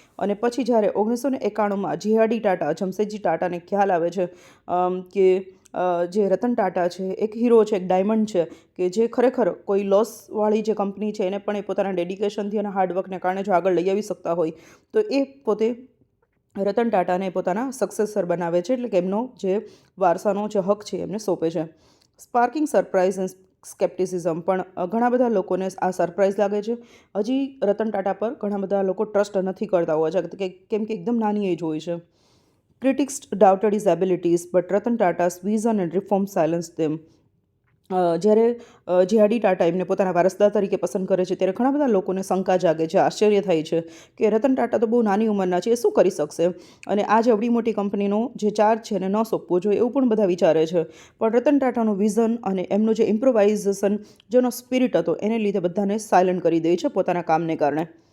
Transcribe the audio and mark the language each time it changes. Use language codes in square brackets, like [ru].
[gu] અને પછી જ્યારે 1991માં જીઆરડી ટાટા, જમશેદજી ટાટાને ખ્યાલ આવે છે કે જે રતન ટાટા છે એક હીરો છે, એક ડાયમંડ છે, કે જે ખરેખર કોઈ લોસવાળી જે કંપની છે એને પણ એ પોતાના ડેડિકેશનથી અને હાર્ડવર્કને કારણે જો આગળ લઈ આવી શકતા હોય, તો એ પોતે રતન ટાટાને પોતાના સક્સેસર બનાવે છે, એટલે કે એમનો જે વારસાનો જે હક છે એમને સોંપે છે. [en] Sparking surprise and scepticism. [gu] પણ ઘણા બધા લોકોને આ સરપ્રાઇઝ લાગે છે. હજી રતન ટાટા પર ઘણા બધા લોકો ટ્રસ્ટ નથી કરતા હોય છે, કેમ કે એકદમ નાની એજ હોય છે. [en] Critics doubted his abilities, but Ratan Tata's vision and reform silenced them. [gu] જ્યારે જીઆરડી ટાટા એમને પોતાના વારસદાર તરીકે પસંદ કરે છે ત્યારે ઘણા બધા લોકોને શંકા જાગે છે, આશ્ચર્ય થાય છે કે રતન ટાટા તો બહુ નાની ઉંમરના છે, એ શું કરી શકશે અને આ જે અવડી મોટી કંપનીનો જે ચાર્જ છે એને ન સોંપવો જોઈએ એવું પણ બધા વિચારે છે. પણ રતન ટાટાનું વિઝન અને એમનું જે ઇમ્પ્રોવાઇઝેશન, જેનો સ્પિરિટ હતો, એને લીધે બધાને સાયલન્ટ કરી દે છે પોતાના કામને કારણે.